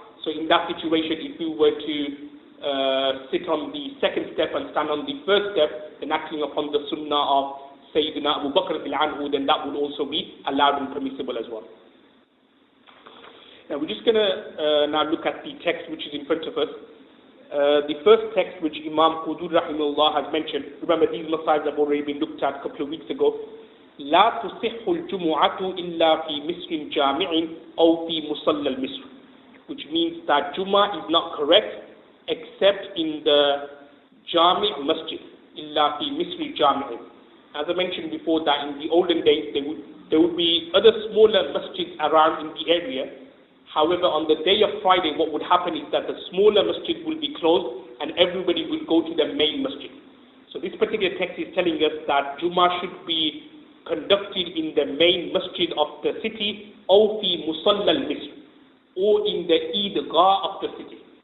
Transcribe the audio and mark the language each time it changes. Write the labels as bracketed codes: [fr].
[en] So in that situation, if you were to sit on the second step and stand on the first step, then acting upon the sunnah of Sayyidina Abu Bakr then that would also be allowed and permissible as well. Now we're just going to now look at the text which is in front of us. The first text which Imam Quduuri rahimahullah has mentioned, remember these masails have already been looked at a couple of weeks ago. [ar] لا تصح الجمعة إلا في مصر جامع أو في مصلى المصر, [en] which means that Jummah is not correct except in the Jami' Masjid, [ar] إلا في مصر جامع. [en] As I mentioned before, that in the olden days there would be other smaller masjids around in the area. However, on the day of Friday, what would happen is that the smaller masjid will be closed and everybody will go to the main masjid. So this particular text is telling us that Jummah should be conducted in the main masjid of the city, or fi musalla al-misr, or in the Eidgah of the city.